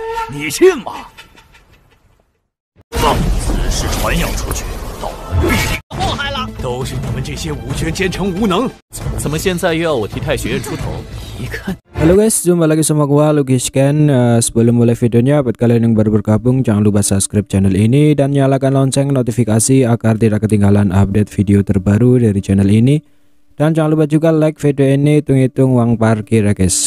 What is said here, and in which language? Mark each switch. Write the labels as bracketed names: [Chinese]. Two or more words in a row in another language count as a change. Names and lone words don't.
[Chinese] 你信吗？放此事传扬出去，道门必定祸害了。都是你们这些武权奸臣无能，怎么现在又要我替太学院出头？一看。 [Indonesian] Halo guys, jumpa lagi sama gua Lucky Scan. Sebelum mulai videonya, buat kalian yang baru bergabung jangan lupa subscribe channel ini dan nyalakan lonceng notifikasi agar tidak ketinggalan update video terbaru dari channel ini. Dan jangan lupa juga like video ini, hitung-hitung uang parkir ya guys.